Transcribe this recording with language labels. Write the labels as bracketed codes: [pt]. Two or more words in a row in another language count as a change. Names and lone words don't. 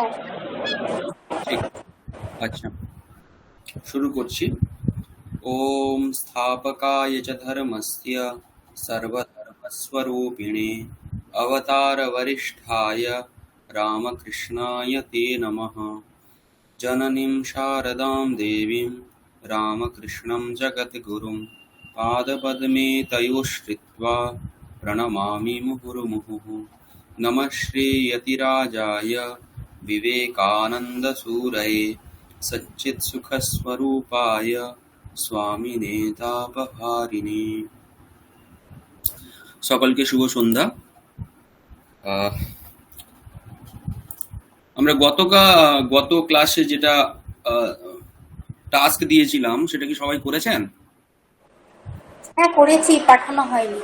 [bn] ঠিক। আচ্ছা, শুরু করছি। [sa] ओम स्थापकाय च धर्मस्य सर्वधर्मस्वरूपिणे अवतारवरिष्ठाय रामकृष्णाय ते नमः। जननीं शारदां देवीं रामकृष्णं जगद्गुरुं पादपद्मे तयोश्रित्वा प्रणमामि मुहुर्मुहुः। नमः श्रीयतिराजाय विवेकानन्दसूरये सच्चित्सुखस्वरूपाय स्वामिने तापहारिणे। [bn] সকলকে শুভ সন্ধ্যা। আহ, আমরা গত ক্লাসে যেটা টাস্ক দিয়েছিলাম সেটা কি সবাই করেছেন? হ্যাঁ, করেছি, পাঠানো হয়নি।